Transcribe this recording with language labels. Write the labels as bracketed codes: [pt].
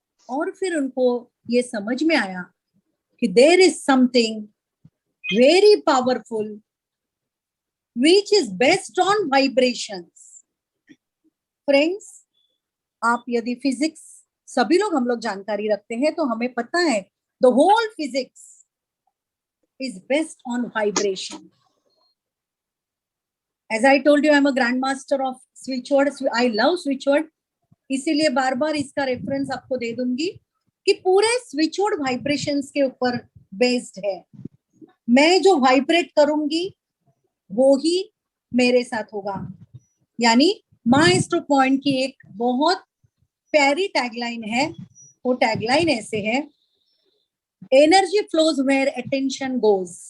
[hi] और फिर उनको ये समझ में आया कि [en] There is something very powerful which is based on vibrations. [hi] Friends, आप यदि फिजिक्स, सभी लोग हम लोग जानकारी रखते हैं तो हमें पता है [en] The whole physics is based on vibration. As I told you, I am a grandmaster of switchword. I love switchword, [hi] इसीलिए बार बार इसका रेफरेंस आपको दे दूंगी कि पूरे स्विचवर्ड वाइब्रेशंस के ऊपर बेस्ड है। मैं जो वाइब्रेट करूंगी वो ही मेरे साथ होगा। यानी माइस्ट्रो पॉइंट की एक बहुत प्यारी टैगलाइन है, वो टैगलाइन ऐसे है, [en] Energy flows where attention goes.